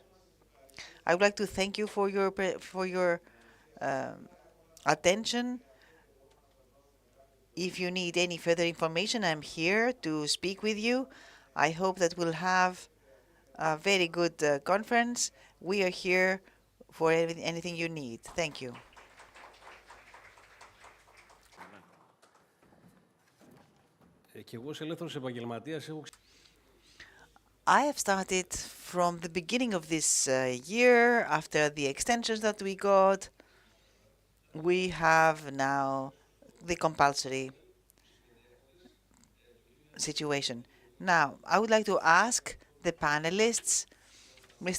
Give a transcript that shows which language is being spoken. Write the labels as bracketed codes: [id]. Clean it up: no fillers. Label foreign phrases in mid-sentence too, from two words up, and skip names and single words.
[en] I would like to thank you for your attention. If you need any further information, I'm here to speak with you. I hope that we'll have a very good conference. We are here for anything you need. Thank you. [el] Και εγώ ως ελεύθερος επαγγελματίας έχω... [en] I have started from the beginning of this year, after the extensions that we got. We have now the compulsory situation. Now, I would like to ask the panelists, Mr.